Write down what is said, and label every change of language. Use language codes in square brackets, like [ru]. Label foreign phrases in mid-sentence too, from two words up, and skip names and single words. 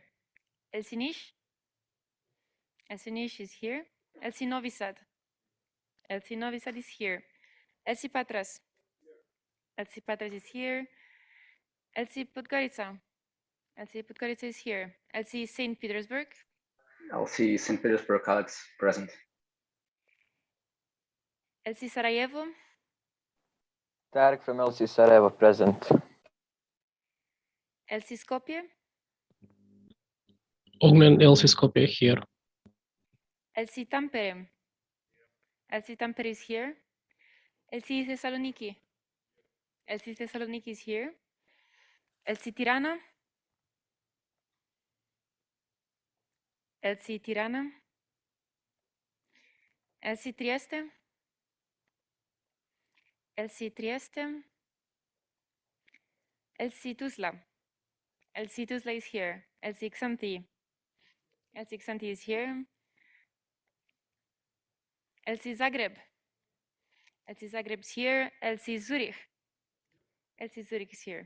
[en] Elsie Niš. Elsie Niš is here. Elsie Novi Sad. Elsie Novi Sad is here. Elsie Patras. Elsie Patras is here. Elsie Podgorica. Elsie Podgorica is here. Elsie St. Petersburg. Elsie St. Petersburg, Alex, present. Elsie Sarajevo. Tarek from LC Sarajevo, present. Elsie Skopje. Ognen Elsie Skopje here. Elsie Tampere. Elsie Tampere is here. LC Thessaloniki. LC Thessaloniki is here. LC Tirana. LC Tirana. LC Trieste. LC Trieste. LC Tuzla. LC Tuzla is here. LC Xanthi. LC Xanthi is here. LC Zagreb. LC Zagreb is here. LC Zurich. LC Zurich is here.